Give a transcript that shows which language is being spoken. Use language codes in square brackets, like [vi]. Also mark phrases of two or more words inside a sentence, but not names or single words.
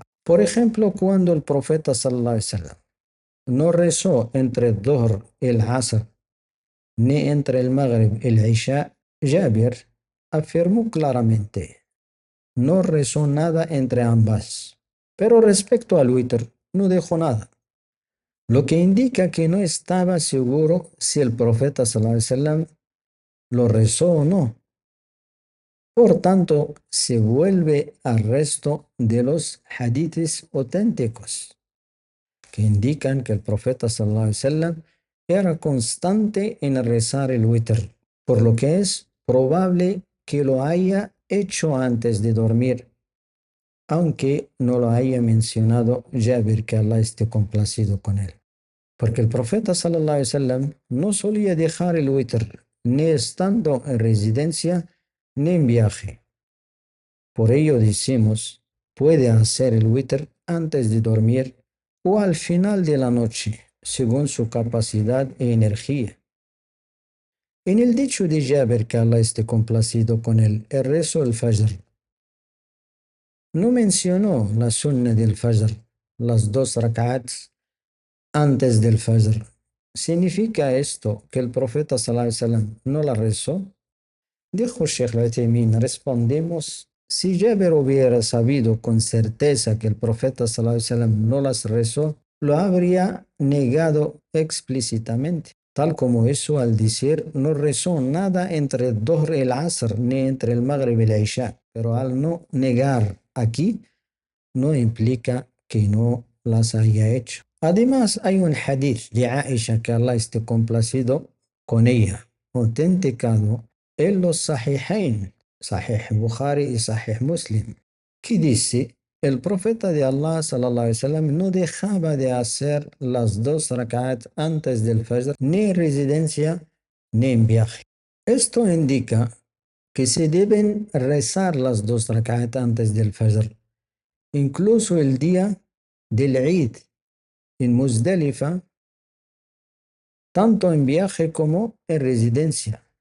[es] Por ejemplo, cuando el profeta [ar] صلى الله عليه وسلم [es] no rezó entre el Dhuhr y el Asr, ni entre el Maghrib y el Isha, Jabir afirmó claramente, no rezó nada entre ambas. Pero respecto al witr, no dejó nada, lo que indica que no estaba seguro si el profeta [ar] صلى الله عليه وسلم [es] lo rezó o no. Por tanto, se vuelve al resto de los hadiths auténticos que indican que el profeta [ar] صلى الله عليه وسلم [es] era constante en rezar el witr, por lo que es probable que lo haya hecho antes de dormir, aunque no lo haya mencionado Jabir, que Allah esté complacido con él. Porque el profeta [ar] صلى الله عليه وسلم [es] no solía dejar el witr ni estando en residencia ni en viaje. Por ello decimos, puede hacer el witr antes de dormir o al final de la noche, según su capacidad e energía. En el dicho de Jabir, que Allah esté complacido con él, el rezo del Fajr, no mencionó la sunna del Fajr, las 2 rak'ats antes del Fajr. ¿Significa esto que el profeta [ar] صلى الله عليه وسلم [es] no la rezó? Dijo Sheikh al-Uthaymin, respondemos, si Jabir hubiera sabido con certeza que el profeta [ar] صلى الله عليه وسلم [es] no las rezó, lo habría negado explícitamente, tal como eso al decir no rezó nada entre el Dhuhr y el Asr ni entre el Maghrib y el Isha, pero al no negar aquí no implica que no las haya hecho. Además, hay un hadith de Aisha, que Allah esté complacido con ella, autenticado en los Sahihain, Sahih Bukhari y Sahih Muslim, que dice, el profeta de Allah [ar] صلى الله عليه وسلم [es] no dejaba de hacer las 2 rak'at antes del Fajr, ni en residencia ni en viaje. Esto indica que se deben rezar las 2 rak'at antes del Fajr, incluso el día del Eid en Muzdalifa, tanto en viaje como en residencia.